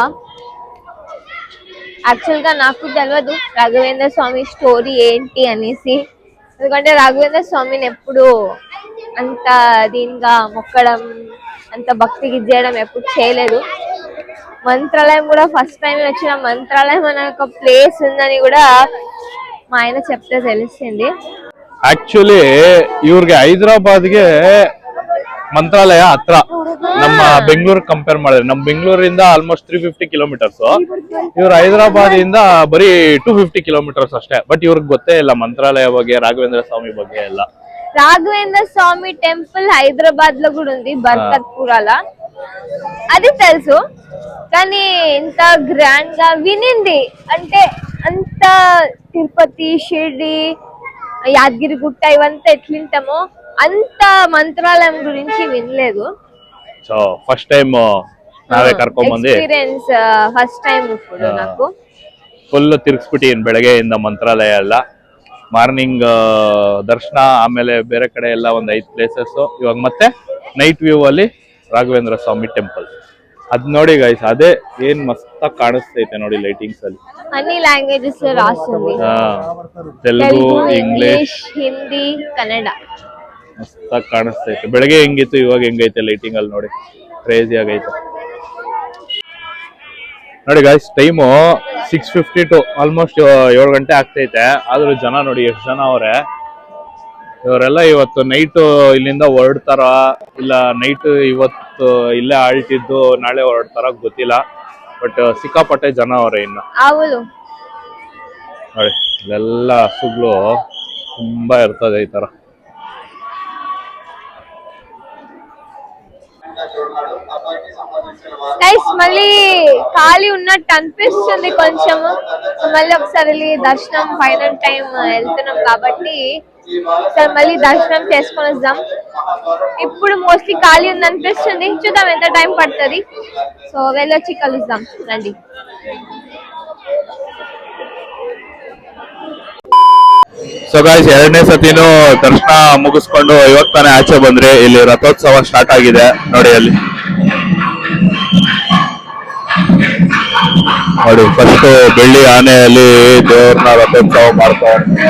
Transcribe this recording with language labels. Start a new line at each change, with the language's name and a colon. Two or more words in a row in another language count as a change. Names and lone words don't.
Telugu: యాక్చువల్ గా నాకు తెలియదు రాఘవేంద్ర స్వామి స్టోరీ ఏంటి అనేసి, ఎందుకంటే రాఘవేంద్ర స్వామిని ఎప్పుడు అంత దీనిగా మొక్కడం, అంత భక్తికి చేయడం ఎప్పుడు చేయలేదు. మంత్రాలయం కూడా
English: first time
Telugu: వచ్చిన మంత్రాలయం అనే ఒక ప్లేస్ ఉందని కూడా మా ఆయన చెప్తే తెలిసింది.
Kannada: ಆಕ್ಚುಲಿ ಇವ್ರಿಗೆ ಹೈದರಾಬಾದ್ಗೆ ಮಂತ್ರಾಲಯ ಹತ್ರ, ನಮ್ಮ ಬೆಂಗಳೂರು ಕಂಪೇರ್ ಮಾಡಿದ್ರೆ ನಮ್ಮ ಬೆಂಗಳೂರಿಂದ ಆಲ್ಮೋಸ್ಟ್ 350 ಕಿಲೋಮೀಟರ್ಸ್. ಇವ್ರು ಹೈದರಾಬಾದ್ ಇಂದ ಬರೀ 250 ಕಿಲೋಮೀಟರ್ಸ್ ಅಷ್ಟೇ. ಬಟ್ ಇವ್ರಿಗೆ ಗೊತ್ತೇ ಇಲ್ಲ ಮಂತ್ರಾಲಯ ಬಗ್ಗೆ, ರಾಘವೇಂದ್ರ ಸ್ವಾಮಿ ಬಗ್ಗೆ ಎಲ್ಲ.
Telugu: రాఘవేంద్ర స్వామి టెంపుల్ హైదరాబాద్ లో కూడా ఉంది, బర్కత్పురాల, అది తెలుసు. కానీ ఇంత గ్రాండ్ గా వినింది అంటే అంత తిరుపతి, షిర్డి, యాదగిరి గుట్ట ఇవంతా ఎట్లుంటామో అంత మంత్రాలయం గురించి వినలేదు.
English: so first time
Kannada: ನಾವೇ ಕರ್ಕೊಂಡ್ ಬಂದಿ
English: experience first time
Telugu: ఇప్పుడు నాకు
Kannada: ಫುಲ್ ತಿರ್ಗಿಸ್ಬಿಟ್ಟಿನ್ ಬೆಳಗ್ಗೆಯಿಂದ ಮಂತ್ರಾಲಯ ಎಲ್ಲ. ಮಾರ್ನಿಂಗ್ ದರ್ಶನ, ಆಮೇಲೆ ಬೇರೆ ಕಡೆ ಎಲ್ಲ ಒಂದು 5 ಪ್ಲೇಸಸ್. ಇವಾಗ ಮತ್ತೆ
English: night view
Kannada: ಅಲ್ಲಿ ರಾಘವೇಂದ್ರ ಸ್ವಾಮಿ ಟೆಂಪಲ್. ಅದ್ ನೋಡಿ ಗೈಸ್, ಅದೇ ಏನ್ ಮಸ್ತ್ ಕಾಣಿಸ್ತೈತೆ ನೋಡಿ ಲೈಟಿಂಗ್ಸ್ ಅಲ್ಲಿ.
Telugu: అన్ని లాంగ్వేజెస్ రాస్తుంది,
Kannada: ತೆಲುಗು, ಇಂಗ್ಲಿಷ್, ಹಿಂದಿ, ಕನ್ನಡ. ಮಸ್ತ್ ಕಾಣಿಸ್ತೈತೆ. ಬೆಳಗ್ಗೆ ಹೆಂಗಿತ್ತು, ಇವಾಗ ಹೆಂಗೈತೆ ಲೈಟಿಂಗ್ ಅಲ್ಲಿ ನೋಡಿ, ಕ್ರೇಜಿ ಆಗೈತೆ ನೋಡಿ ಗೈಸ್. ಟೈಮು 6:52, ಆಲ್ಮೋಸ್ಟ್ 7 ಗಂಟೆ ಆಗ್ತೈತೆ. ಆದ್ರೂ ಜನ ನೋಡಿ ಎಷ್ಟು ಜನ ಅವ್ರೆ. ಇವರೆಲ್ಲ ಇವತ್ತು ನೈಟ್ ಇಲ್ಲಿಂದ ಹೊರಡ್ತಾರ, ಇಲ್ಲ ನೈಟ್ ಇವತ್ತು ಇಲ್ಲೇ ಆಳ್ತಿದ್ದು ನಾಳೆ ಹೊರಡ್ತಾರ ಗೊತ್ತಿಲ್ಲ. ಬಟ್ ಸಿಕ್ಕಾಪಟ್ಟೆ ಜನ ಅವ್ರೆ. ಇನ್ನು ನೋಡಿ ಇಲ್ಲೆಲ್ಲ ಹಸುಗಳು ತುಂಬಾ ಇರ್ತದೆ ಈ ತರ.
Telugu: గైస్ మళ్ళీ ఖాళీ ఉన్నట్టు అనిపిస్తుంది కొంచెం. మళ్ళీ ఒకసారి వెళ్ళి దర్శనం
English: final time
Telugu: వెళ్తున్నాం కాబట్టి ఒకసారి మళ్ళీ దర్శనం చేసుకొని వద్దాం. ఇప్పుడు మోస్ట్లీ ఖాళీ ఉంది అనిపిస్తుంది, చూద్దాం ఎంత టైం పడుతుంది. సో వెళ్ళొచ్చి కలుద్దాం రండి.
English: so guys,
Kannada: 2ನೇ ಸತಿನೂ ದರ್ಶನ ಮುಗಿಸ್ಕೊಂಡು ಇವತ್ತು ತಾನೇ ಆಚೆ ಬಂದ್ರೆ ಇಲ್ಲಿ ರಥೋತ್ಸವ ಸ್ಟಾರ್ಟ್ ಆಗಿದೆ ನೋಡಿ. ಅಲ್ಲಿ ನೋಡಿ ಫಸ್ಟ್ ಬೆಳ್ಳಿ ಆನೆಯಲ್ಲಿ ದೇವ್ರನ್ನ ರಥೋತ್ಸವ ಮಾಡ್ತಾರೆ.